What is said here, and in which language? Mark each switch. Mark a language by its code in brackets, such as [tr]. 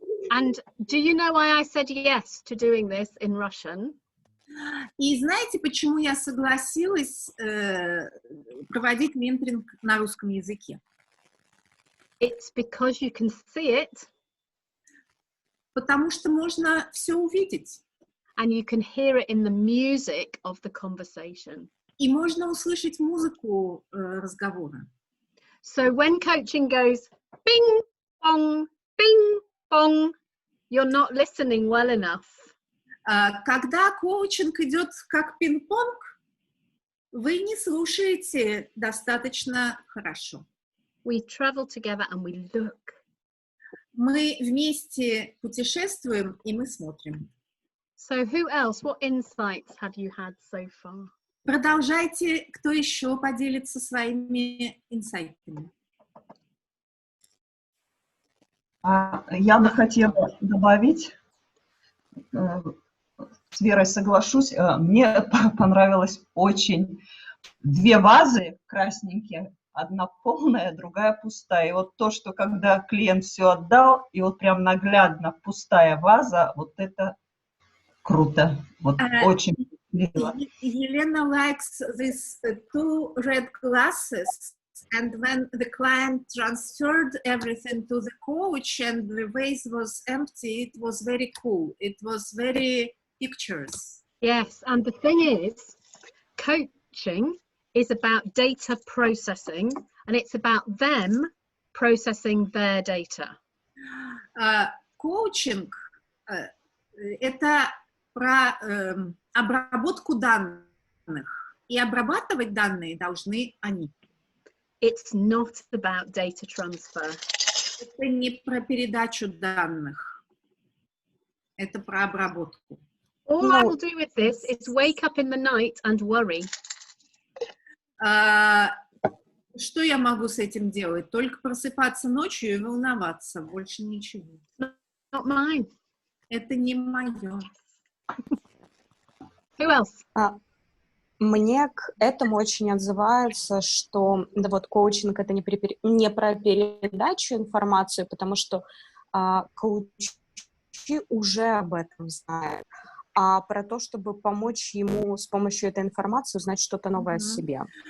[en] And do you know why I said yes to doing this in Russian? [ru] И знаете, почему я согласилась проводить менторинг на русском языке? [en] It's because you can see it. [ru] Потому что можно все увидеть. [en] And you can hear it in the music of the conversation. [ru] И можно услышать музыку разговора. [en] So when coaching goes bing, bong, bing, bong, you're not listening well enough. [ru] Когда коучинг идет как пинг-понг, вы не слушаете достаточно хорошо. [en] We travel together and we look. [ru] Мы вместе путешествуем, и мы смотрим. [en] So who else? What insights have you had so far? [ru] Продолжайте, кто еще поделится своими инсайтами. Я бы хотела добавить, с Верой соглашусь, мне понравилось очень 2 вазы красненькие, одна полная, другая пустая. И вот то, что когда клиент все отдал, и вот прям наглядно пустая ваза, вот это круто, вот очень мило. [en] Елена likes these 2 red glasses, and when the client transferred everything to the coach and the vase was empty, it was very cool. It was very pictures. Yes, and the thing is, coaching is about data processing, and it's about them processing their data. [ru] Коучинг это про обработку данных, и обрабатывать данные должны они. [en] it's not about data transfer. [ru] Это не про передачу данных. Это про обработку. [en] All I will do with this is wake up in the night and worry. [ru] Что я могу с этим делать? Только просыпаться ночью и волноваться, больше ничего. [en] Not mine. [ru] Это не мое. [en] Who else? [ru] Мне к этому очень отзывается, что да, вот коучинг — это не про передачу информации, потому что коучи уже об этом знают, а про то, чтобы помочь ему с помощью этой информации узнать что-то новое о себе.